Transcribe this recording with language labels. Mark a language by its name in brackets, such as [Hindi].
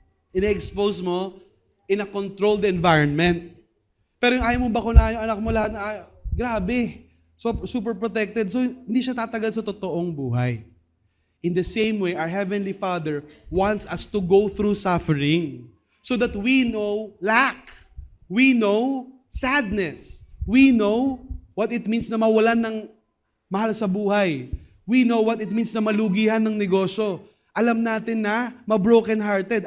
[Filipino] Ina-expose mo [English] in a controlled environment. [Filipino] Pero yung ayaw mo bakunahan yung anak mo lahat na, grabe. So, super protected. So, hindi siya tatagal sa totoong buhay. [English] In the same way, our Heavenly Father wants us to go through suffering so that we know lack. We know sadness. We know what it means [Filipino] na mawalan ng mahal sa buhay. [English] We know what it means [Filipino] na malugihan ng negosyo. Alam natin na ma-broken-hearted.